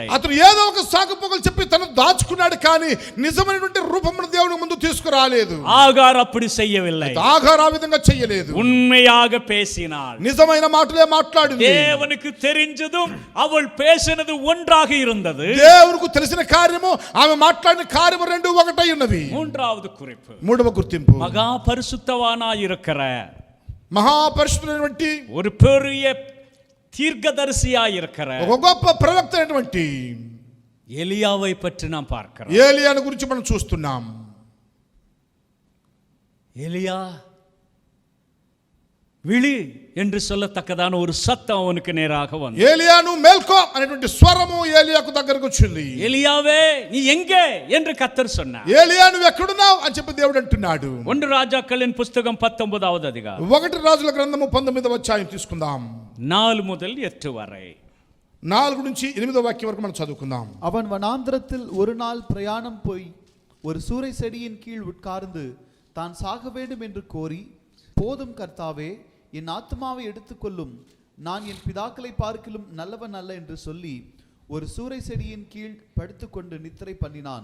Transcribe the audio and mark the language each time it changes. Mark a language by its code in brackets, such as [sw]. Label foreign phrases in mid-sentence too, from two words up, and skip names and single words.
[te] అతను ఏదో ఒక సాకుపోకలు చెప్పి తను దాచుకున్నాడు, కానీ నిజమైనటువంటి రూపమును దేవుని ముందు తీసుకురాలేదు. [ta] ஆகார் அப்படி செய்யவில்லை. [te] ఆగారు ఆ విధంగా చేయలేదు. [ta] உண்மையாக பேசினாள். [te] నిజమైన మాటలే మాట్లాడింది. [ta] தேவனுக்கு தெரிஞ்சதும் அவள் பேசினது ஒன்றாக இருந்தது. [te] దేవునికి తెలిసిన కార్యము ఆమె మాట్లాడిన కార్యము రెండు ఒకటై ఉన్నవి. [ta] மூன்றாவது குறிப்பு, [te] మూడవ గుర్తింపు, [ta] மகா பரிசுத்தவானாய் இருக்கிற [te] మహాపరిశుద్ధుడైనటువంటి [ta] ஒரு பெரிய தீர்க்கதரிசியாய் இருக்கிற [te] ఒక గొప్ప ప్రవక్త అయినటువంటి [ta] எலியாவை பற்றி நாம் பார்க்கிறோம். [te] ఏలియాను గురించి మనం చూస్తున్నాం. [ta] எலியா விழி என்று சொல்லத்தக்கதான ஒரு சத்தம் அவனுக்கு நேராக வந்தது. [te] ఏలియా నువ్వు మేల్కో అనేటువంటి స్వరము ఏలియాకు దగ్గరకు వచ్చింది. [ta] எலியாவே நீ எங்கே என்று கர்த்தர் சொன்னார். [te] ఏలియా నువ్వు ఎక్కడున్నావు అని చెప్పి దేవుడు అంటున్నాడు. [ta] 1 రాజాக்களின் పుస్తకం 19வது அதிகாரம் [te] 1 రాజుల గ్రంథము 19వ అధ్యాయం తీసుకుందాం. [ta] 4 முதல் 8 வரை. [te] 4 నుంచి 8వ వాక్యం వరకు మనం చదువుకుందాం. [ta] அவன் வனாந்திரத்தில் ஒரு நாள் பிரயாணம் போய் ஒரு சூரை செடியின் கீழ் உட்கார்ந்து தான் சாக வேண்டும் என்று கோரி, போதும் கர்த்தாவே, என் ஆத்மாவை எடுத்துக்கொள்ளும், நான் என் பிதாக்களை பார்க்கிலும் நல்லவன் அல்ல என்று சொல்லி ஒரு சூரை செடியின் கீழ் படுத்துக்கொண்டு நித்திரை பண்ணினான்.